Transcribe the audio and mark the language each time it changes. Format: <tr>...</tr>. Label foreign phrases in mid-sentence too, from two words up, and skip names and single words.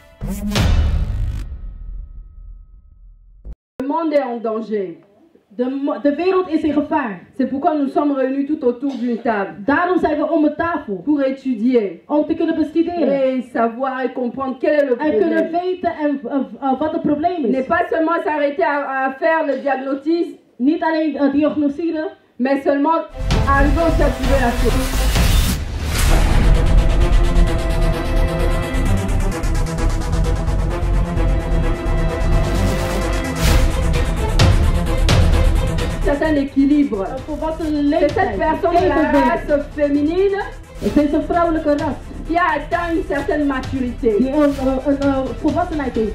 <fr>Le monde est en danger.</fr> <nl>De wereld is in gevaar.</nl> <fr>C'est pourquoi nous sommes réunis tout autour d'une table.</fr> <nl>Daarom zijn we om een tafel.</nl> <fr>Pour étudier.</fr> <nl>Om te kunnen bestuderen.</nl> <fr>Et savoir et comprendre quel est le</fr> <nl>En kunnen</nl> <fr>problème.</fr> <nl>weten wat het probleem</nl> <fr>Ne</fr> <nl>is.</nl> <fr>pas seulement s'arrêter à faire le diagnostic,</fr> <nl>Niet alleen diagnoseren.</nl> <fr>mais seulement arriver au stade de la chose. Certain équilibre. C'est cette personne de la race féminine</fr> <nl>Het is een vrouwelijke ras.</nl> <fr>qui a atteint une certaine maturité.</fr> <nl>Die een volwassenheid heeft.</nl>